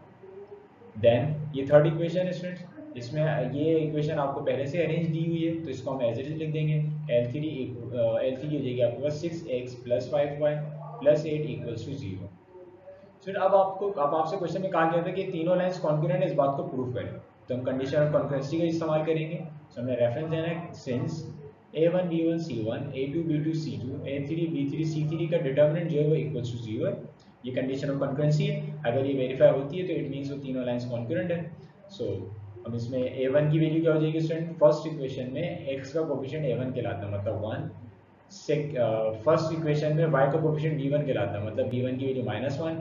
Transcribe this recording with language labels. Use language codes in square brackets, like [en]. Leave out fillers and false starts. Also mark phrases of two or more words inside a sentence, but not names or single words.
[hi] देन ये [en] third equation [hi] है स्टूडेंट्स, इसमें ये इक्वेशन आपको पहले से अरेंज दी हुई है तो इसको हम [en] as it is [hi] लिख देंगे। L3 हो जाएगी आपके पास [en] 6x plus 5y plus 8 equals to 0. [hi] फिर अब आपसे क्वेश्चन में कहा गया था कि तीनों [en] lines concurrent [hi] है, इस बात को प्रूव करें, तो हम [en] condition of concurrency [hi] का इस्तेमाल करेंगे। तो हमने रेफरेंस देना है सिंस a1 b1 c1 a2 b2 c2 a3 b3 c3 का डिटर्मिनेंट जो है वो [en] equal to 0 [hi] है, ये [en] condition of concurrency [hi] है। अगर ये वेरीफाई होती है तो [en] it means [hi] वो तीनों [en] lines concurrent [hi] है। सो अब इसमें a1 की वैल्यू क्या हो जाएगी [en] student, first equation [hi] में x का कोफिशिएंट a1 कहलाता है मतलब 1, [en] first equation [hi] में y का कोफिशिएंट b1 कहलाता है मतलब b1 की वैल्यू -1।